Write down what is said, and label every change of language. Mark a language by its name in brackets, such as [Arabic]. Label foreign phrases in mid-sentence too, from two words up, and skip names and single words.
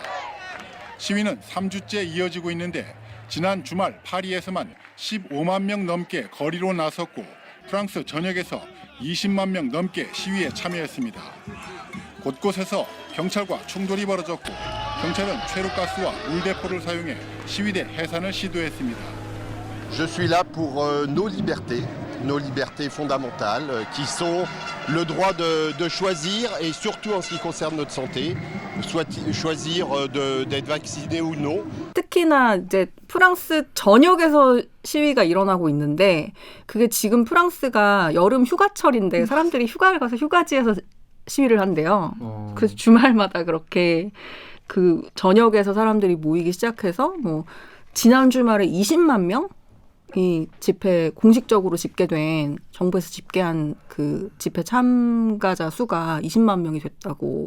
[Korean] 시위는 3주째 이어지고 있는데 지난 주말 파리에서만 15만 명 넘게 거리로 나섰고 프랑스 전역에서 20만 명 넘게 시위에 참여했습니다. 곳곳에서 경찰과 충돌이 벌어졌고 경찰은 최루가스와 물대포를 사용해 시위대 해산을 시도했습니다. [French] Je suis là pour nos libertés fondamentales qui sont le droit de choisir et surtout en ce qui concerne notre santé, choisir d'être vacciné ou non. [Korean] 특히나 이제 프랑스 전역에서 시위가 일어나고 있는데 그게 지금 프랑스가 여름 휴가철인데 사람들이 휴가를 가서 휴가지에서 시위를 한대요. 그래서 주말마다 그렇게 그 전역에서 사람들이 모이기 시작해서 뭐 지난 주말에 20만 명이 집회 공식적으로 집계된 정부에서 집계한 그 집회 참가자 수가 20만 명이 됐다고.